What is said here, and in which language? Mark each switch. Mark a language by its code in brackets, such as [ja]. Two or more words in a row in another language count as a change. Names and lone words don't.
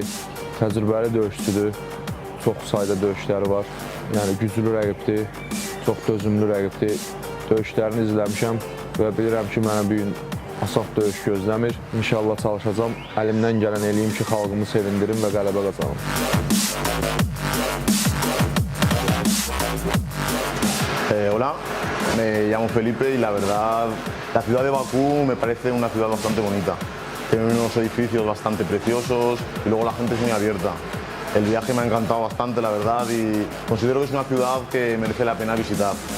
[az] Təcrübəli döyüşçüdür, çox sayda döyüşləri var. Yəni güclü rəqibdir, çox dözümlü rəqibdir. Döyüşlərini izləmişəm və bilirəm ki, mənə bir gün asaf döyüş gözləmir. İnşallah çalışacağım, əlimdən gələn eləyim ki, xalqımı sevindirim və qələbə qazanım. [es] Hola, me llamo Felipe y la verdad la ciudad de Bakú me parece una ciudad bastante bonita. Tiene unos edificios bastante preciosos y luego la gente es muy abierta. El viaje me ha encantado bastante, la verdad, y considero que es una ciudad que merece la pena visitar.